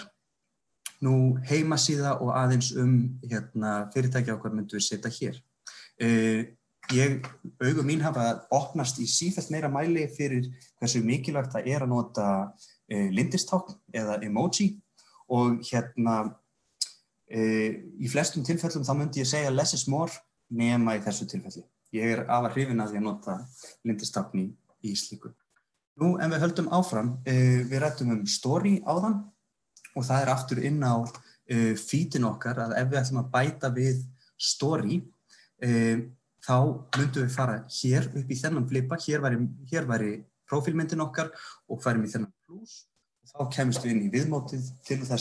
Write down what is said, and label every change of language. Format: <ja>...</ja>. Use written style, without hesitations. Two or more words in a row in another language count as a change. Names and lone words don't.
<is>Nú heimasíða og aðeins hérna fyrirtæki okkar myndum við setja hér. Augu mín hafa opnast í sífellt meira mæli fyrir hversu mikilvægt það að nota lindistákn eða emoji og hérna í flestum tilfellum þá myndi ég segja</is> <en>less is more</en> <is>nema í þessu tilfelli. Ég afar hrifinn af því að nota lindistákn í slíku. Nú, en við höldum áfram, við ræddum story áðan og það aftur inn á feedin okkar að ef við ætlum að bæta við story, þá myndum við fara hér upp í þennan flipa, hér væri prófílmyndin okkar og færum í þennan plus og þá kemst við inn í viðmótið til</is>